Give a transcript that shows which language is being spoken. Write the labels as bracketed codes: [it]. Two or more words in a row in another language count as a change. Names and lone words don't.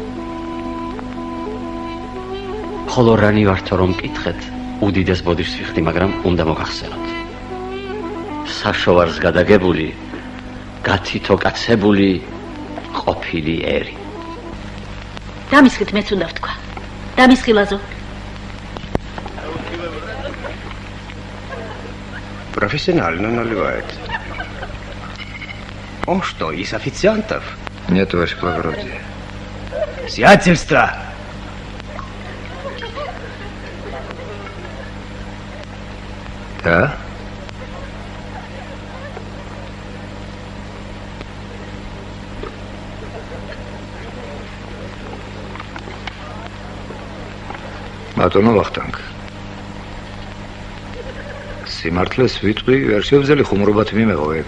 [ka] ხოლო რანი ვართო რომ მკითხეთ, უდიდეს ბოდიშს ვიხდი, მაგრამ უნდა მოგახსენოთ. საშოვარს გადაგებული, გათითო კაცებული ყოფილი ერი. დამისხით მეც უნდა ვთქვა. დამისხი ლაზო. [ru] Профессионально наливает. Он что, из официантов? Нет, ваше благородие. Сиятельство! Да? [ka] ბატონო ვახტანგ. სიმართლეს ვიტყვი, ვერ შევძელი ხუმრობათ მიმეღო ეგ.